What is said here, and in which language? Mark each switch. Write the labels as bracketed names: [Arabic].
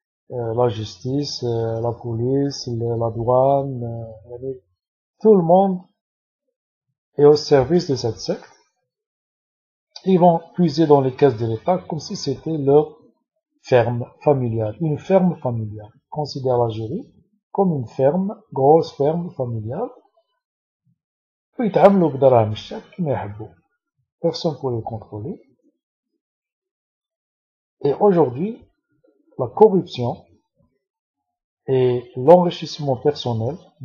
[French] La justice, la police, la douane, tout le monde est au service de cette secte. Ils vont puiser dans les caisses de l'État comme si c'était leur ferme familiale, une ferme familiale. Considère l'Algérie comme une ferme, grosse ferme familiale. [Arabic] ويتعاملوا بدراهم الشعب كما يحبوا. [French] Personne pour les contrôler. Et aujourd'hui, la corruption et l'enrichissement personnel